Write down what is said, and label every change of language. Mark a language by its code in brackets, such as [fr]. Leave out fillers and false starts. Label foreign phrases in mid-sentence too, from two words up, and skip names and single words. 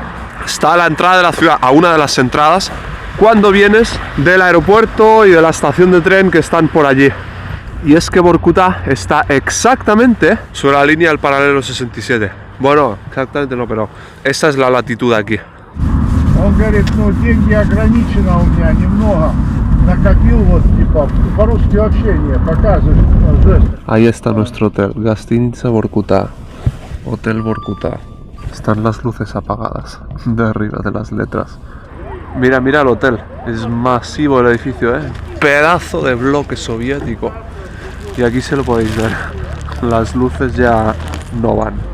[es] Está a la entrada de la ciudad, a una de las entradas, cuando vienes del aeropuerto y de la estación de tren que están por allí. Y es que Vorkutá está exactamente sobre la línea del paralelo 67. Bueno, exactamente no, pero esta es la latitud aquí. [ru] Он говорит, ну деньги ограничено у меня немного, накопил вот типа по-русски вообще не показывает жесты. [es] Ahí está nuestro hotel, Gastiniца Vorkutá, Hotel Vorkutá. Están las luces apagadas de arriba de las letras. Mira el hotel, es masivo el edificio, pedazo de bloque soviético. Y aquí se lo podéis ver, las luces ya no van.